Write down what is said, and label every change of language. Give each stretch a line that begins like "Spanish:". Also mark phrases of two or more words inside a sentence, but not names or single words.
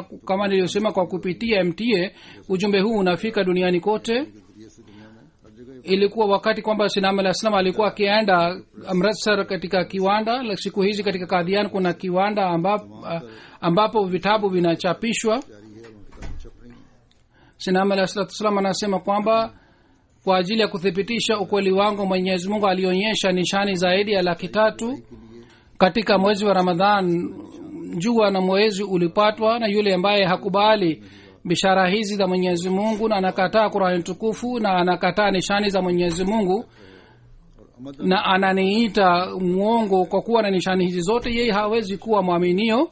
Swahili: kama niliyosema, kwa kupitia MTA ujumbe huu unafika duniani kote. ilikuwa wakati kwamba sinam alah salam alikuwa akienda amritsar katika kiwanda. Siku hizi katika kadhian kuna kiwanda ambapo vitabu vinachapishwa.
Urdu: جاری ہے، ان کی کتابیں چھپ رہی ہیں.
Swahili: sinam alah salam anasema kwamba kwa ajili ya kuthibitisha ukweli wangu mwenyezi mungu alionyesha nishani zaidi ya 300,000 katika mwezi wa ramadhan. jua na mwezi ulipatwa, na yule ambaye hakubali bishara hizi za mwenyezi mungu na anakataa qurani tukufu na anakataa nishani za mwenyezi mungu na ananiita mwongo kwa kuwa na nishani hizi zote, yeye hawezi kuwa mwaminio.